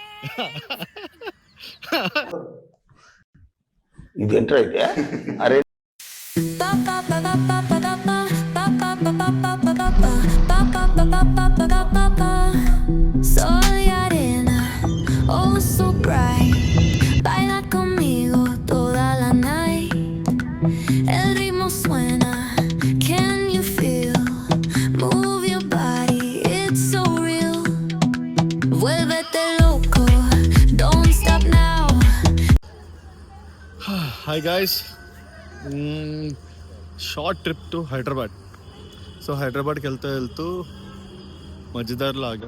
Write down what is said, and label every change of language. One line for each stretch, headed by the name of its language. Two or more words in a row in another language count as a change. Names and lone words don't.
Telugu: ఇది ఎంటర్ అయితే అరే
Spanish: Soy arena,
English: oh so bright.
Spanish: Baila conmigo toda la night. El ritmo suena,
English: can you feel? Move your body, it's so real.
Spanish: Vuélvete loco,
English: don't stop now. Hi guys, short trip to Hyderabad.
Telugu: సో హైదరాబాద్కి వెళ్తూ మధ్యదారిలో ఆగా.